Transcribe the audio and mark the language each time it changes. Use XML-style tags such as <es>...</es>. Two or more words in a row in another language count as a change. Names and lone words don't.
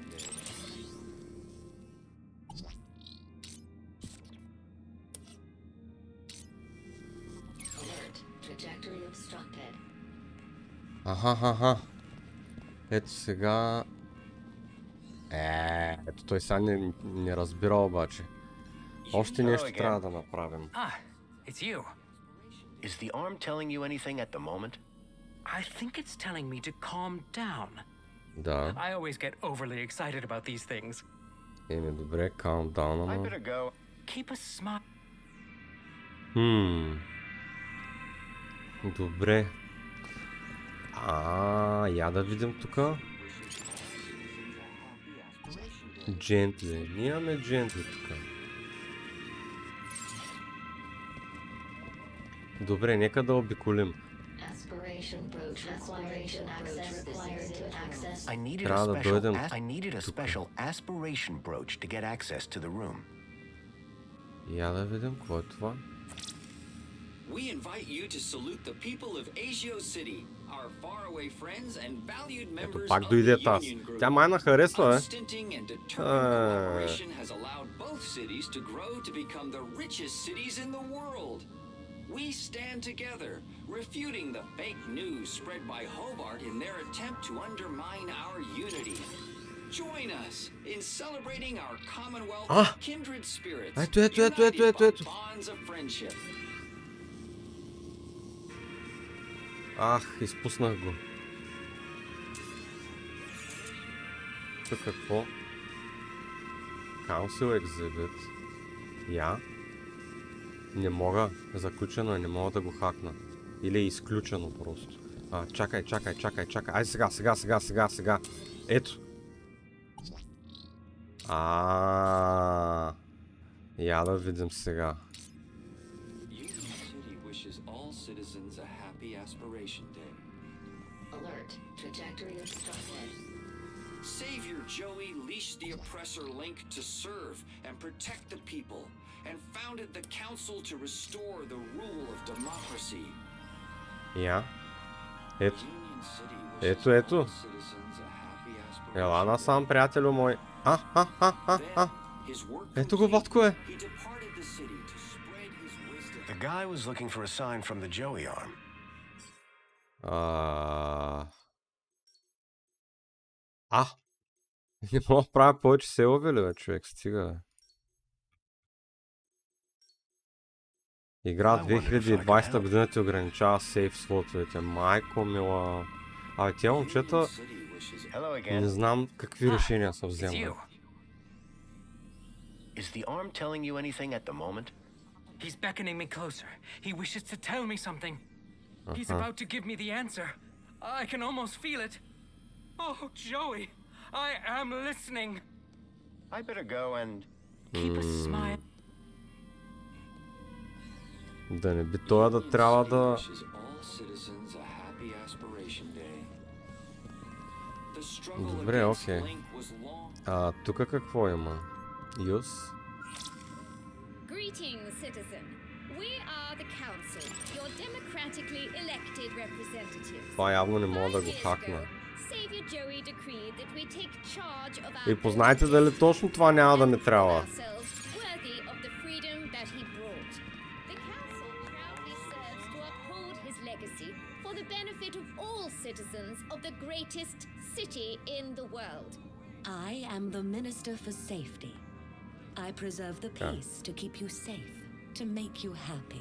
<bg>Аха. Ето сега... Ето той сега не разбира обаче. Още нещо трябва да направим.</bg> <en>Ah, it's you. Is the arm telling you anything at the moment? I think it's telling me to calm down.</en> <bg>Да.</bg> <en>I always get overly excited about these things. Добре, calm down, I</en> <bg>ама.</bg> <en>better go. Keep a smile.</en> <bg>Добре. Я да видим тука. Джентли. Нямаме джентли тука. Добре, нека да обиколим.</bg> <en>I needed</en> <bg>Трябва да дойдем</bg> <en>a</en> <bg>тук.</bg> <en>special aspiration brooch to get access to the room.</en> <bg>Я да видим, какво е това?</bg> <en>We invite you to salute the people of Asio City, our faraway friends and valued members</en> <bg>пак</bg> <en>of</en> <bg>дойде</bg> <en>the</en> <bg>таз.</bg> <en>Union Group.</en> <bg>Тя майна харесва,</bg> <en>Unstinting and determined cooperation has allowed both cities to grow to become the richest cities in the world. we stand together, refuting the fake news spread by Hobart in their attempt to undermine our unity. Join us in celebrating our Commonwealth of kindred spirits, united by bonds of friendship.</en> <bg>Ах, изпуснах го. Тук какво? Council Exhibit. Я? Не мога. Заключено е, не мога да го хакна. Или е изключено просто. Чакай. Ай сега. Ето. Я да видим сега.</bg> <en>Savior Joey leashed the oppressor Link to serve and protect the people, and founded the council to restore the rule of democracy.</en> <bg>Я? Ето. Ела насам, приятелю мой. Ето го, батко е.</bg> <en>The guy was looking for a sign from the Joey arm.</en> <bg>Не мога да правя повече сейвове ли, бе, човек? Стига, бе. Игра 2020 година ти ограничава сейф слотовете. Майко мила. Тия момчета не знам какви решения са вземали.</bg> <en>Is the arm telling you anything at the moment? He's beckoning me closer. He wishes to tell me something. He's about to give me the answer. I can almost feel it. Oh, Joey, I am listening. I better go and... Keep a smile.</en> <bg>Да не би това да трябва да... Добре, окей. Тук какво има?</bg> <en>Use? Greetings, citizen. We are the council, your democratically elected representatives.</en> <bg>Това явно не мога да го хакна.</bg> <en>Savior Joey decreed that we take charge of our...</en> <bg>И познайте дали точно това няма да ми трябва.</bg> <en>Worthy of the freedom that he brought. The council proudly serves to uphold his legacy for the benefit of all citizens of the greatest city in the world. I am the Minister for Safety. I preserve the peace to keep you safe, to make you happy.</en>